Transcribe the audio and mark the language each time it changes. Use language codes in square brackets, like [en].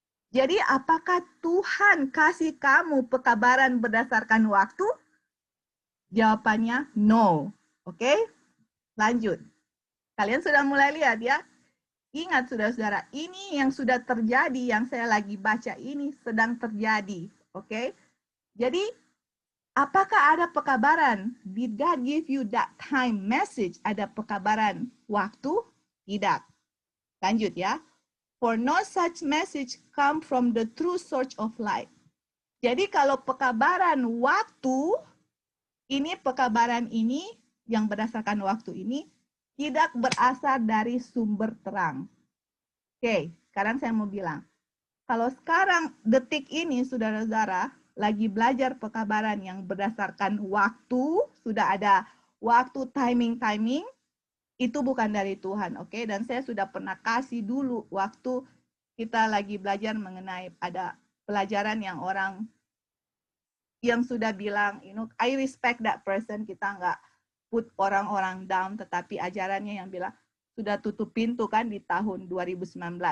[id] Jadi apakah Tuhan kasih kamu pekabaran berdasarkan waktu? Jawabannya no. Lanjut. Kalian sudah mulai lihat ya. Ingat saudara-saudara, ini yang sudah terjadi, yang saya lagi baca ini sedang terjadi. Jadi apakah ada pekabaran? [en] Did God give you that time message? [id] Ada pekabaran waktu? Tidak. Lanjut ya. [en] For no such message come from the true source of life. [id] Jadi kalau pekabaran waktu, pekabaran ini yang berdasarkan waktu ini tidak berasal dari sumber terang. Sekarang saya mau bilang, kalau sekarang detik ini saudara-saudara lagi belajar pekabaran yang berdasarkan waktu, sudah ada waktu timing, itu bukan dari Tuhan, Dan saya sudah pernah kasih dulu waktu kita lagi belajar mengenai ada pelajaran yang orang yang sudah bilang, [en] I respect that person, [id] kita nggak put orang-orang down, tetapi ajarannya yang bilang sudah tutup pintu kan di tahun 2019.